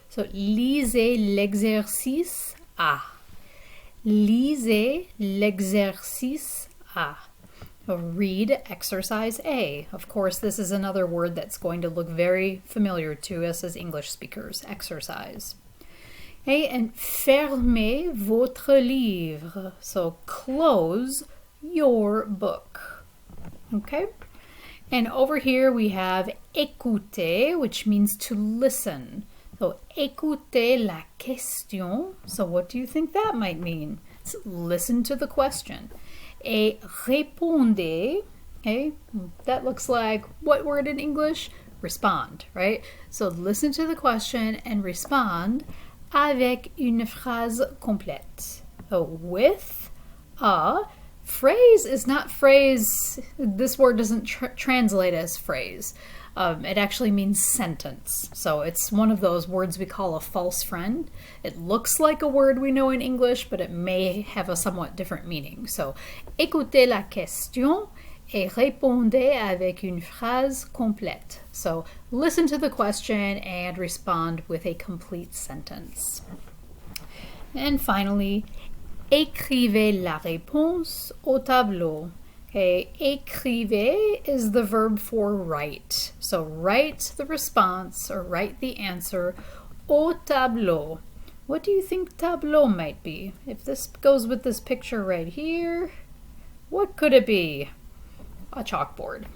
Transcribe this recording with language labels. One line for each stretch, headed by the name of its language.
French: So, lisez l'exercice A. Lisez l'exercice A.
English: Read exercise A. Of course, this is another word that's going to look very familiar to us as English speakers, exercise. Okay, and
French: fermez votre livre.
English: So close your book. Okay? And over here we have écouter, which means to listen. So,
French: écoutez la question.
English: So, what do you think that might mean? It's listen to the question.
French: Et répondez.
English: Okay, that looks like what word in English? respond, right? So listen to the question and respond
French: avec une phrase complète.
English: So with a phrase is not phrase. This word doesn't translate as phrase. It actually means sentence. So it's one of those words we call a false friend. It looks like a word we know in English, but it may have a somewhat different meaning.
French: So écoutez la question et répondez avec une phrase complète.
English: So listen to the question and respond with a complete sentence. And finally,
French: écrivez la réponse au tableau.
English: Okay, écrivez is the verb for write. So write the response or write the answer
French: au tableau.
English: What do you think tableau might be? If this goes with this picture right here, what could it be? A chalkboard.